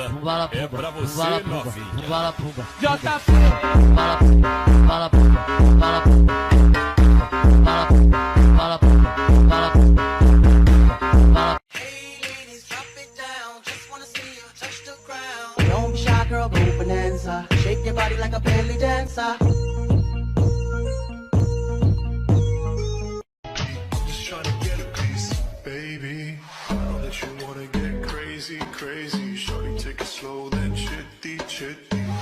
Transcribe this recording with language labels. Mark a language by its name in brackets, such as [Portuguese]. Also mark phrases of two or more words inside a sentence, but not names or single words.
[Portuguese] pumba, pumba, é pra você, pumba, pumba, novinha. pumba, pumba, JP. pumba, pumba, pumba, pumba, pumba, pumba, pumba. [English] Hey ladies, drop it down. Just wanna see you touch the ground. Don't be shy, girl, go bonanza. Shake your body like a belly dancer. Just trying to get a piece, baby. I know that you wanna get crazy, crazy. Shorty, take it slow, then chitty, chitty.